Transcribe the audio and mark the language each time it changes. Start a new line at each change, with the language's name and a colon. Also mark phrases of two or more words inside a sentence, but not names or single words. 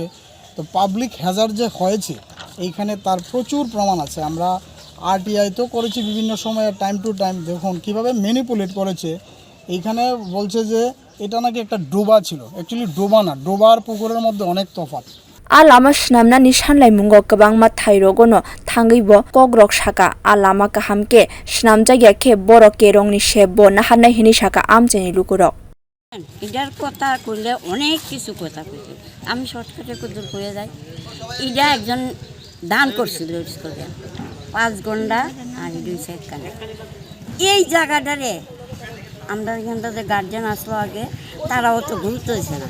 Bangla: তো
English: public hazard
Bangla: যে হয়েছে এইখানে তার প্রচুর প্রমাণ আছে। আমরা আরটিআই তো করেছি বিভিন্ন সময়ে,
English: time to time.
Bangla: দেখুন কীভাবে ম্যানিপুলেট করেছে। এইখানে বলছে যে এটা নাকি একটা ডোবা ছিল, অ্যাকচুয়ালি ডোবা না, ডোবার পুকুরের মধ্যে অনেক তফাৎ।
Kok Borok: Lama swnamnani sanlaimwng kwbangma thairogono thangwibo kogrok saka lama kahamke swnamjak khe borok kerongni shebbo nahanai hini saka amchaini lukurok
Bangla: এটার কথা কইলে অনেক কিছু কথা কইছে, আমি শর্টকাটে কদর করে যাই। এটা একজন দান করছিল স্কুলে 5 ঘন্টা আর 2 সেকেন্ড। এই জায়গাটারে আমরা এখানটা যে গার্জেন আসলো আগে, তারাও তো গুরুত্ব দিচ্ছে না।